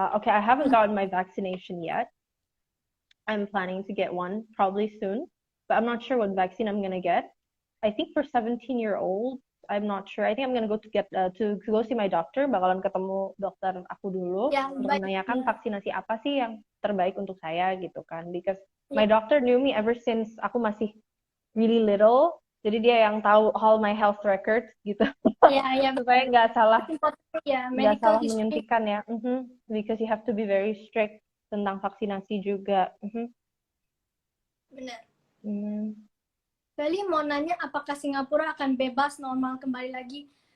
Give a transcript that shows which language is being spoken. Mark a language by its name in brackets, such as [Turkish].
[English] Okay, I haven't gotten my vaccination yet. I'm planning to get one probably soon, but I'm not sure what vaccine I'm gonna get. I think for 17-year-old, I'm not sure. I think I'm gonna go to go see my doctor. [Indonesian] Bakalan ketemu dokter aku dulu untuk menanyakan vaksinasi apa sih yang terbaik untuk saya gitu kan. [English] Because my doctor knew me ever since [Indonesian] aku masih [English] really little. [Indonesian] Jadi dia yang tahu [English] all my health records [Indonesian] gitu. Supaya nggak salah menyuntikan ya. [English] Because you have to be very strict [Indonesian] tentang vaksinasi juga. Benar. Bali mau nanya apakah Singapura akan bebas normal kembali lagi?